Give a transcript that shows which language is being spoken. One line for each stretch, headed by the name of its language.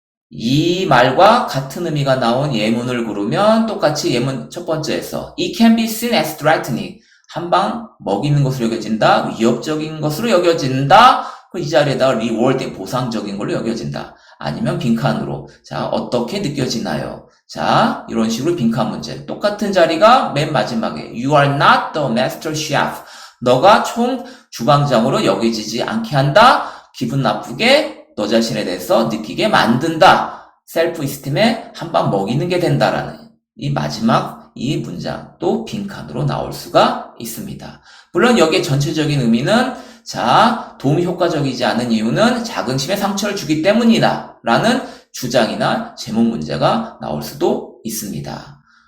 Korean: 이 말과 같은 의미가 나온 예문을 고르면 똑같이 예문 첫 번째에서
English: It can be seen as threatening.
Korean: 한 방 먹이는 것으로 여겨진다. 위협적인 것으로 여겨진다. 이 자리에다가 rewarding, 보상적인 걸로 여겨진다. 아니면 빈칸으로. 자, 어떻게 느껴지나요? 자, 이런 식으로 빈칸 문제. 똑같은 자리가 맨 마지막에
English: You are not the master chef.
Korean: 너가 총 주방장으로 여겨지지 않게 한다. 기분 나쁘게 너 자신에 대해서 느끼게 만든다. 셀프 이스팀에 한 방 먹이는 게 된다라는 이 마지막 이 문장 또 빈칸으로 나올 수가 있습니다. 물론 여기에 전체적인 의미는 자, 도움이 효과적이지 않은 이유는 자긍심에 상처를 주기 때문이다 라는 주장이나 제목 문제가 나올 수도 있습니다.